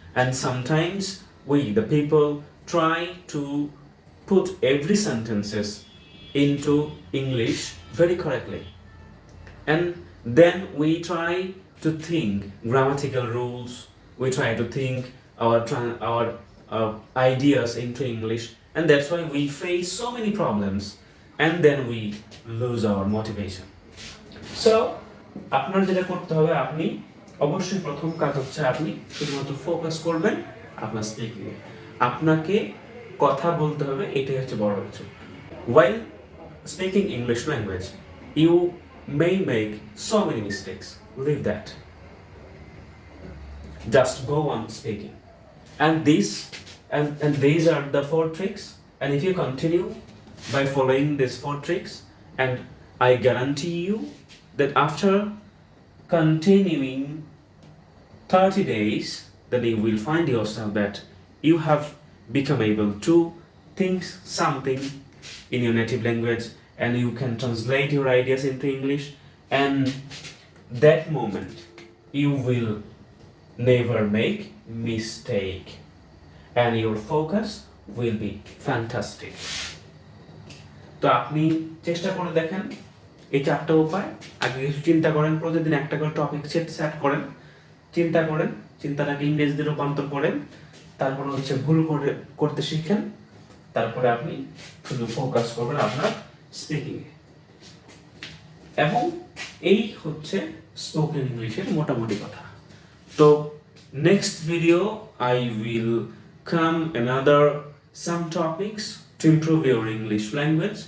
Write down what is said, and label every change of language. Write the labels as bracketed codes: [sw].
[en] And sometimes we, the people, try to put every sentences into English very correctly. And Then we try to think grammatical rules, we try to think our ideas into English, and that's why we face so many problems, and then we lose our motivation. [bn] So আপনার যেটা করতে হবে, আপনি অবশ্যই প্রথম কাজ হচ্ছে আপনি শুধুমাত্র ফোকাস করবেন আপনার স্পিকিং এ। আপনাকে কথা বলতে হবে, এটাই হচ্ছে বড় কিছু। [en] While speaking English language, you may make so many mistakes. Leave that. Just go on speaking. And these are the 4 tricks. And if you continue by following these 4 tricks, and I guarantee you that after continuing 30 days, then you will find yourself that you have become able to think something in your native language, and you can translate your ideas into English, and that moment you will never make mistake, and your focus will be fantastic. [bn] তো আপনি চেষ্টা করে দেখেন এই 4টা উপায়। আগে কিছু চিন্তা করেন, প্রতিদিন একটা করে টপিক সেট করেন, চিন্তা করেন, চিন্তাটাকে ইংরেজিতে রূপান্তর করেন, তারপরে হচ্ছে ভুল করতে শিখেন, তারপরে আপনি শুধু ফোকাস করবেন আপনার স্পিকিং এ। এবং এই হচ্ছে স্পোকেন ইংলিশের মোটামুটি কথা। তো next video [en] I will come another some topics to improve your English language.